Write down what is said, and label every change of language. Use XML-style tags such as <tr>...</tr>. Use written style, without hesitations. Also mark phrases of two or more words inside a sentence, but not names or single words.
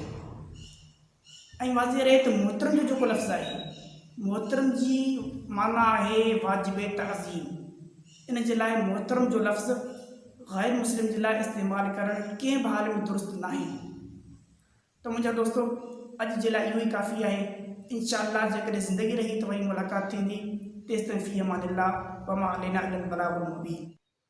<sd>ऐं वाज़ेह रहे त मोहतरम जो जेको लफ़्ज़ आहे, मोहतरम जी माना आहे वाजिब तअज़ीम। इन जे लाइ मोहतरम जो लफ़्ज़ गैर मुस्लिम जे लाइ इस्तेमालु करणु कंहिं बि हाल में दुरुस्त न आहे। त मुंहिंजा दोस्तो, अॼु जे लाइ इहो ई काफ़ी आहे। इंशाअल्लाह जेकॾहिं ज़िंदगी रही त वरी मुलाक़ात थींदी।</sd> <ar>तेसिताईं في أمان الله وما علينا إلا البلاغ المبين.</ar>